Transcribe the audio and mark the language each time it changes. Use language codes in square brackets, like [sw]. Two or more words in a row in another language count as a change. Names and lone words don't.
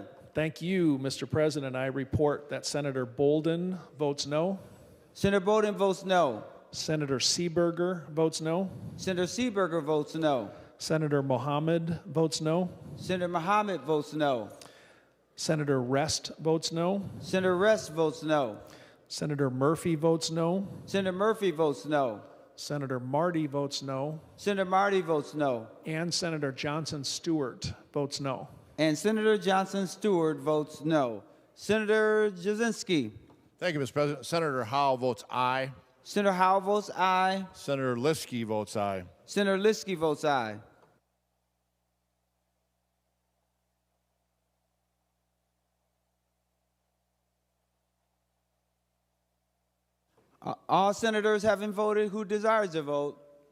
[en] Thank you, Mr. President. I report that Senator Bolden votes no. Senator Bolden votes no. Senator Seeberger votes no. Senator Seeberger votes no. Senator Mohammed votes no. Senator Mohammed votes no. Senator Rest votes no. Senator Rest votes no. Senator Murphy votes no. Senator Murphy votes no. Senator Marty votes no. Senator Marty votes no. And Senator Johnson Stewart votes no. And Senator Johnson Stewart votes no. Senator Jasinski. Thank you, Mr. President. Senator Howe votes aye. Senator Howe votes aye. Senator Liskey votes aye. Senator Liskey votes aye. All senators having voted who desires to vote.